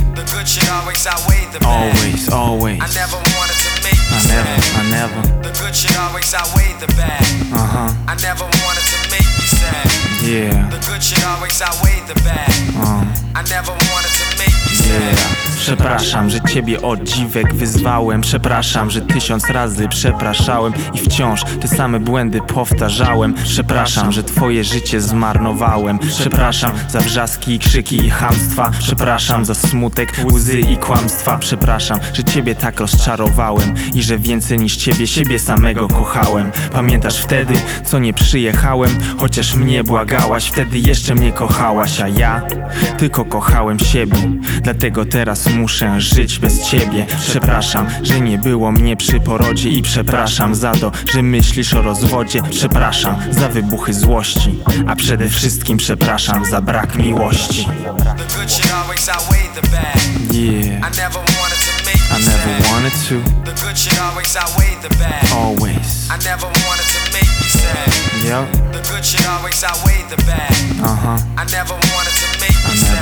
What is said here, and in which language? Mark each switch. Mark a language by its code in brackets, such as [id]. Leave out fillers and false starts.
[en] The good shit always outweighed the bad. Always, always. I never wanted to make you sad. I never. The good shit always outweighed the bad. Uh-huh. I never wanted to make you sad. Yeah. The good shit always outweighed the bad. I never wanted to make you sad. [pl] Przepraszam, że ciebie od dziwek wyzwałem. Przepraszam, że tysiąc razy przepraszałem i wciąż te same błędy powtarzałem. Przepraszam, że twoje życie zmarnowałem. Przepraszam za wrzaski, krzyki i chamstwa. Przepraszam za smutek, łzy i kłamstwa. Przepraszam, że ciebie tak rozczarowałem i że więcej niż ciebie siebie samego kochałem. Pamiętasz wtedy, co nie przyjechałem? Chociaż mnie błagałaś, wtedy jeszcze mnie kochałaś, a ja tylko kochałem siebie. Dlatego teraz muszę żyć bez ciebie. Przepraszam, że nie było mnie przy porodzie. I przepraszam za to, że myślisz o rozwodzie. Przepraszam za wybuchy złości, a przede wszystkim przepraszam za brak miłości. [en] The good shit always outweighed the bad. Yeah. I never wanted to make you sad. I never wanted to. The good shit always outweighed the bad. Always. I never wanted to make you sad. Yep. The good shit always outweighed the bad. Uh-huh. I never wanted to make you sad.